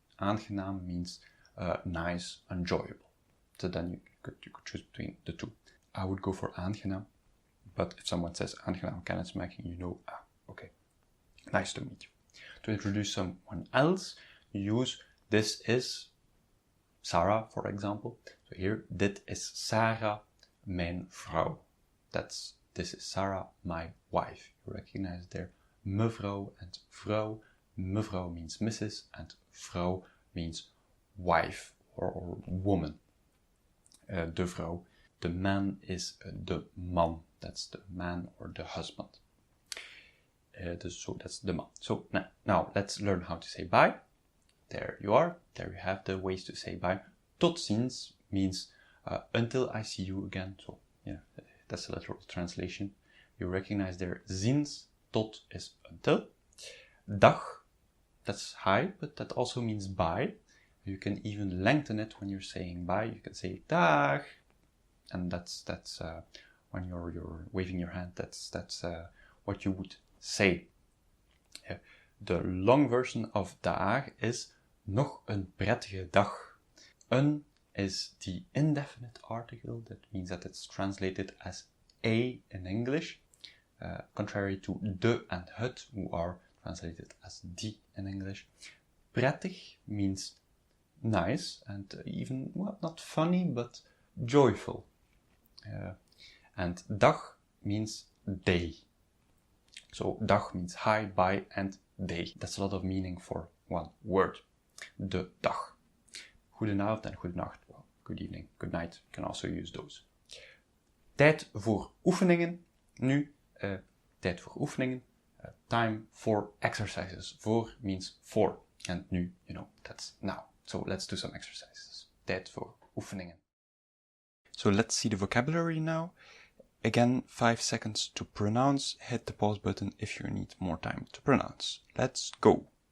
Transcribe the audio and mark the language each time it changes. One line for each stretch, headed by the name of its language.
English: Aangenaam means nice, enjoyable. So then you could choose between the two. I would go for aangenaam, but if someone says
Dutch: aangenaam kennismaking,
English: you know, okay, nice to meet you. To introduce someone else, you use this is Sarah, for example. So here,
Dutch: dit is Sarah, mijn vrouw.
English: This is Sarah, my wife. You recognize there mevrouw and vrouw. Mevrouw means Mrs. and vrouw means wife or woman.
Dutch: De vrouw.
English: The man is
Dutch: de man.
English: That's the man or the husband. So that's the man. So now let's learn how to say bye. There you are. There you have the ways to say bye.
Dutch: Tot ziens
English: means until I see you again. So yeah, that's a literal translation. You recognize there ziens, tot is until. Dag, that's hi, but that also means bye. You can even lengthen it when you're saying bye. You can say dag, and that's when you're waving your hand. That's what you would say. The long version of dag is
Dutch: nog een prettige dag.
English: Een is the indefinite article. That means that it's translated as a in English, contrary to de and het, who are translated as die in English. Prettig means nice and even, well, not funny, but joyful. And dag means day. So dag means hi, bye, and day. That's a lot of meaning for one word.
Dutch: De dag. Goedenavond en goedenacht.
English: Well, good evening, good night. You can also use those.
Dutch: Tijd voor oefeningen. Nu, tijd voor oefeningen.
English: Time for exercises. For means for. And nu, you know, that's now. So let's do some exercises.
Dutch: Tijd voor oefeningen.
English: So let's see the vocabulary now. Again, 5 seconds to pronounce. Hit the pause button if you need more time to pronounce. Let's go.